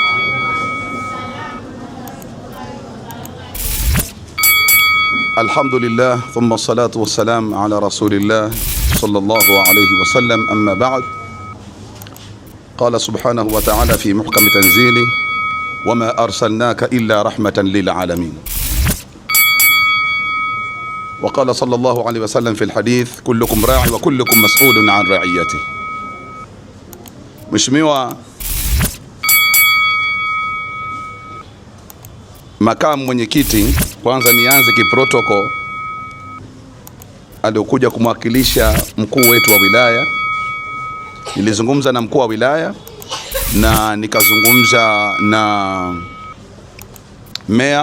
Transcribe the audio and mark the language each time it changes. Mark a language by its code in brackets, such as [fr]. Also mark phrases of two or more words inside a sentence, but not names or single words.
[ar] الحمد لله، ثم الصلاة والسلام على رسول الله صلى الله عليه وسلم، أما بعد. قال سبحانه وتعالى في محكم تنزيله، وما أرسلناك إلا رحمة للعالمين. وقال صلى الله عليه وسلم في الحديث، كلكم راع وكلكم مسؤول عن رعيته. [sw] Mheshimiwa makamu mwenyekiti, kwanza nianze kiprotoko aliokuja kumwakilisha mkuu wetu wa wilaya. Nilizungumza na mkuu wa wilaya na nikazungumza na mayor.